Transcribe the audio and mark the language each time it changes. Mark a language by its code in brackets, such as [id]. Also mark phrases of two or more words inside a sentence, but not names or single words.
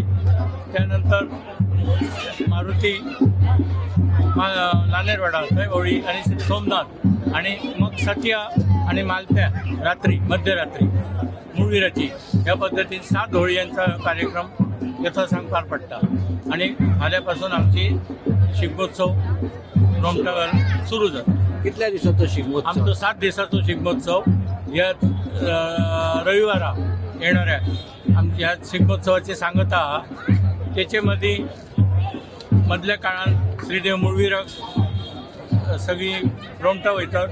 [kok] त्यानंतर मारुती नानेरवाडा थंय होळी आणि श्री सोमनाथ आणि मग सतिया आणि मालप्या रात्री मध्यरात्री मूळविराची ह्या पद्धतीने 7 होळयांचा कार्यक्रम यथासांग पार पडटा. आणि फाल्यापासून आमची शिगमोत्सव रोमटावर सुरू जाता. कितल्या दिवसाचो शिगमोत्सव? आमचो 7 दिसाचो शिगमोत्सव ह्या रविवारा येणाऱ्या आमच्या शिगमोत्सवाची सांगता आहा. त्याचे मधल्या काळात श्रीदेव मुळविराक सगळी रोमटा वयतात.